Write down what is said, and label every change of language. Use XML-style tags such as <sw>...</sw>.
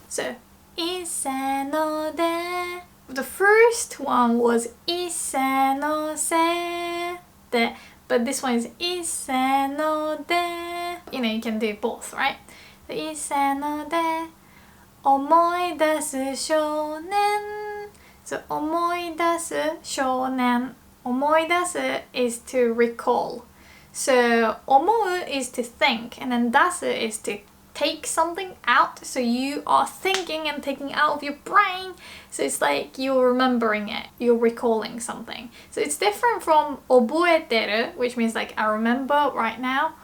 <en>So</en> <ja>いっせので</ja> <en>The first one was</en> <ja>いっせのせで</ja> <en>But this one is いっせので You know, you can do both, right?</en> <ja>いっせので思い出す少年 So 思い出す少年思い出す</ja> <en>is to recall. So 思う is to think, and then 出す is to take something out. So you are thinking and taking out of your brain. So it's like you're remembering it, you're recalling something. So it's different from 覚えてる, which means like I remember right now.</en>